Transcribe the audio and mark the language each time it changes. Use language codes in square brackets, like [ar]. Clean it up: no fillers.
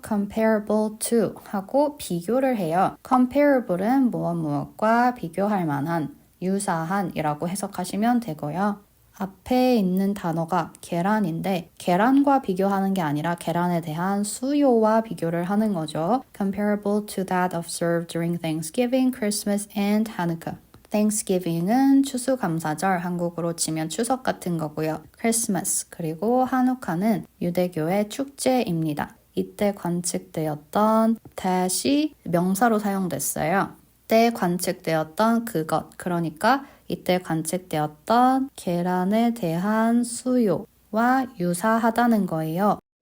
[ko] comparable to 하고 비교를 해요. comparable은 무엇과 비교할 만한, 유사한이라고 해석하시면 되고요. 앞에 있는 단어가 계란인데 계란과 비교하는 게 아니라 계란에 대한 수요와 비교를 하는 거죠. [en] comparable to that observed during Thanksgiving, Christmas, and Hanukkah. [ko] Thanksgiving은 추수감사절, 한국으로 치면 추석 같은 거고요. Christmas 그리고 한우카는 유대교의 축제입니다. 이때 관측되었던 that이 명사로 사용됐어요. 이때 관측되었던 그것, 그러니까 이때 관측되었던 계란에 대한 수요와 유사하다는 거예요.